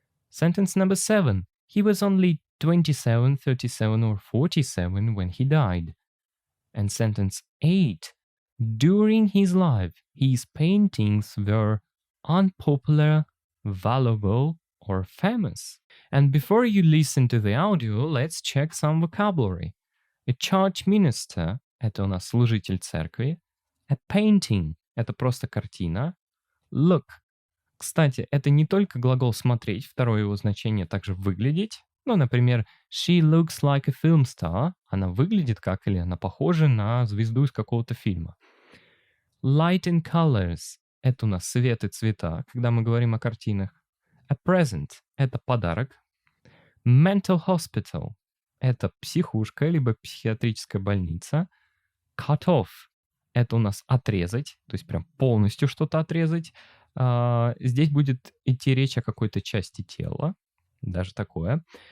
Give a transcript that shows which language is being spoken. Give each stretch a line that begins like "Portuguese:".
English: Sentence number 7. He was only 27, 37, or 47 when he died. And sentence 8. During his life, his paintings were unpopular, valuable, or famous. And before you listen to the audio, let's check some vocabulary. A church minister
Russian: – это у нас служитель церкви.
English: A painting
Russian: – это просто картина.
English: Look.
Russian: Кстати, это не только глагол «смотреть», второе его значение также «выглядеть». Ну, например,
English: she looks like a film star.
Russian: Она выглядит как или она похожа на звезду из какого-то фильма.
English: Light and colors
Russian: – это у нас свет и цвета, когда мы говорим о картинах.
English: A present
Russian: – это подарок.
English: Mental hospital
Russian: – это психушка, либо психиатрическая больница.
English: Cut off
Russian: – это у нас отрезать, то есть прям полностью что-то отрезать. Здесь будет идти речь о какой-то части тела, даже такое.